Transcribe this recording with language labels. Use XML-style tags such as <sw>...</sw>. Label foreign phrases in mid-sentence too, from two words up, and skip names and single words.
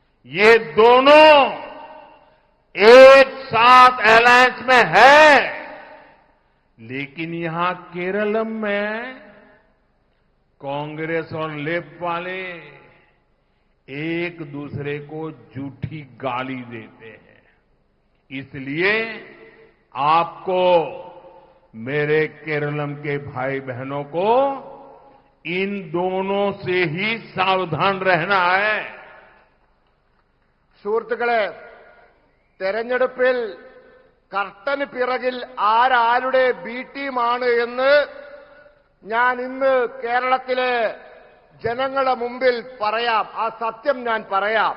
<hi>ये दोनों एक साथ अलायंस में है, लेकिन यहां केरलम में कांग्रेस और लेफ्ट वाले एक दूसरे को झूठी गाली देते हैं। इसलिए आपको, मेरे केरलम के भाई बहनों को, इन दोनों से ही सावधान रहना है।</hi> <ml>സുഹൃത്തുക്കളെ, തെരഞ്ഞെടുപ്പിൽ കർട്ടന് പിറകിൽ ആരാരുടെ ബി ടീമാണ് എന്ന് ഞാൻ ഇന്ന് കേരളത്തിലെ ജനങ്ങളുടെ മുമ്പിൽ പറയാം. ആ സത്യം ഞാൻ പറയാം.</ml>